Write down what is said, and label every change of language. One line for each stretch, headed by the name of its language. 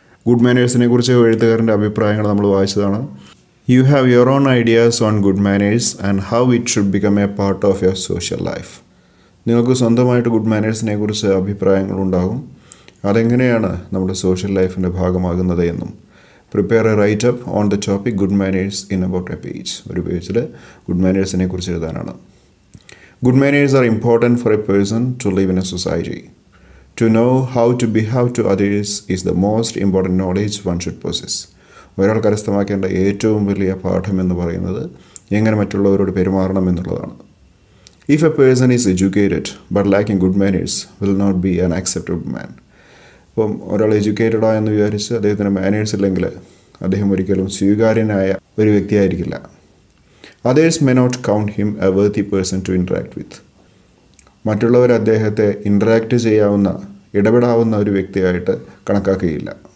Malayalam: Good മാനേഴ്സിനെ കുറിച്ച് എഴുത്തുകാരൻ്റെ അഭിപ്രായങ്ങൾ നമ്മൾ വായിച്ചതാണ്.
English: You have your own ideas on good manners and how it should become a part of your social life.
Malayalam: നിങ്ങൾക്ക് സ്വന്തമായിട്ട് good മാനേഴ്സിനെ കുറിച്ച് അഭിപ്രായങ്ങളുണ്ടാകും. അതെങ്ങനെയാണ് നമ്മുടെ സോഷ്യൽ ലൈഫിൻ്റെ ഭാഗമാകുന്നത് എന്നും.
English: Prepare a write up on the topic good manners in about a page.
Malayalam: ഒരു പേജിൽ good മാനേഴ്സിനെ കുറിച്ച് എഴുതാനാണ്.
English: Good manners are important for a person to live in a society. To know how to behave to others is the most important knowledge one should possess.
Malayalam: ഒരാൾ കരസ്ഥമാക്കേണ്ട ഏറ്റവും വലിയ പാഠം എന്ന് പറയുന്നത് എങ്ങനെ മറ്റുള്ളവരോട് പെരുമാറണം എന്നുള്ളതാണ്.
English: If a person is educated but lacking good manners will not be an acceptable man.
Malayalam: അപ്പം ഒരാൾ എഡ്യൂക്കേറ്റഡാ എന്ന് വിചാരിച്ച് അദ്ദേഹത്തിന് മാനേഴ്സ് ഇല്ലെങ്കിൽ അദ്ദേഹം ഒരിക്കലും സ്വീകാര്യനായ ഒരു വ്യക്തിയായിരിക്കില്ല.
English: Others may not count him a worthy person to interact with.
Malayalam: മറ്റുള്ളവർ അദ്ദേഹത്തെ ഇൻട്രാക്റ്റ് ചെയ്യാവുന്ന, ഇടപെടാവുന്ന ഒരു വ്യക്തിയായിട്ട് കണക്കാക്കുകയില്ല.